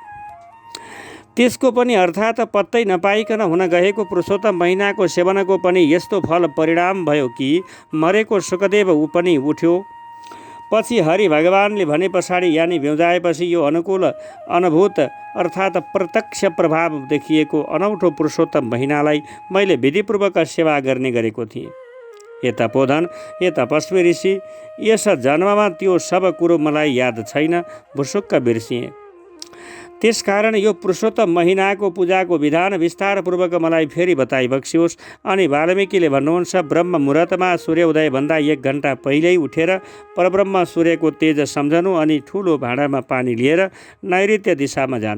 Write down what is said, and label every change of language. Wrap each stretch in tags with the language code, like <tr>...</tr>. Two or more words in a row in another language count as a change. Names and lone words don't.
<ne>त्यसको पनि अर्थात् पत्तै नपाइकन हुन गएको पुरुषोत्तम महिनाको सेवनको पनि यस्तो फल परिणाम भयो कि मरेको सुखदेव ऊ पनि उठ्यो। पछि हरि भगवानले भने पछाडि यानि भ्युजाएपछि यो अनुकूल अनुभूत अर्थात् प्रत्यक्ष प्रभाव देखिएको अनौठो पुरुषोत्तम महिनालाई मैले विधिपूर्वक सेवा गर्ने गरेको थिएँ। हे तपोधन, हे तपस्वी ऋषि, यस जन्ममा त्यो सब कुरो मलाई याद छैन, भुसुक्क बिर्सिएँ। त्यसकारण यो पुरुषोत्तम महिनाको पूजाको विधान विस्तारपूर्वक मलाई फेरि बताइबक्सियोस्। अनि वाल्मिकीले भन्नुहुन्छ, ब्रह्म मुहुर्तमा सूर्योदयभन्दा 1 घन्टा पहिल्यै उठेर परब्रह्म सूर्यको तेज सम्झनु अनि ठुलो भाँडामा पानी लिएर नैऋत्य दिशामा जानु।</ne>